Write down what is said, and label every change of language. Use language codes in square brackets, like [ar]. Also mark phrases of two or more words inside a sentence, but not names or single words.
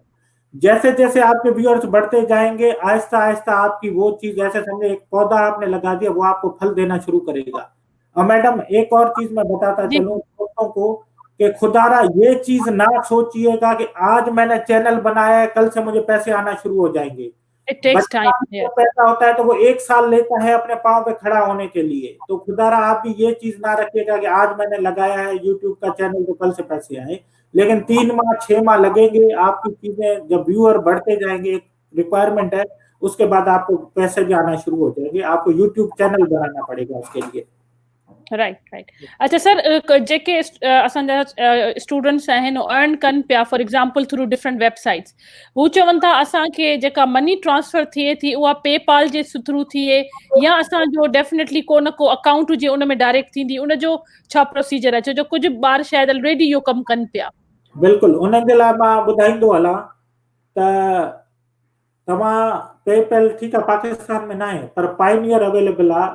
[hi] जैसे जैसे आपके व्यूअर्स बढ़ते जाएंगे, आहिस्ता आहिस्ता आपकी वो चीज, ऐसे समझे एक पौधा आपने लगा दिया, वो आपको फल देना शुरू करेगा। और मैडम एक और चीज मैं बताता चलूं दोस्तों को कि खुदारा ये चीज ना सोचिएगा कि आज मैंने चैनल बनाया है, कल से मुझे पैसे आना शुरू हो जाएंगे। [en] It takes time. [hi] पैसा होता है तो वो 1 साल लेता है अपने पांव पे खड़ा होने के लिए। तो खुदारा आप भी ये चीज ना रखिएगा कि आज मैंने लगाया है यूट्यूब का चैनल तो कल से पैसे आए, लेकिन 3 माह 6 माह लगेंगे। आपकी चीजें जब व्यूअर बढ़ते जाएंगे, एक रिक्वायरमेंट है, उसके बाद आपको पैसे भी आना शुरू हो जाएंगे। आपको यूट्यूब चैनल बनाना पड़ेगा उसके लिए। राइट। अच्छा सर, [sd] जेके असांजा स्टूडेंट्स आहिनि अर्न कनि पिया [en] for example through different websites, [sd] हू चवनि था असांखे जेका [en] money transfer [sd] थिए थी उहा पेपाल जे थ्रू थिए या असांजो डेफिनेटली को न को अकाउंट हुजे उन में डायरेक्ट थींदी, उनजो छा प्रोसीजर आहे? छो जो कुझु ॿार शायदि ऑलरेडी इहो कमु कनि पिया। बिल्कुल, उन्हनि जे लाइ मां ॿुधाईंदो हलां त तव्हां पेपैल, ठीकु आहे, पाकिस्तान में न आहे, पर पाइनियर अवेलेबल आहे।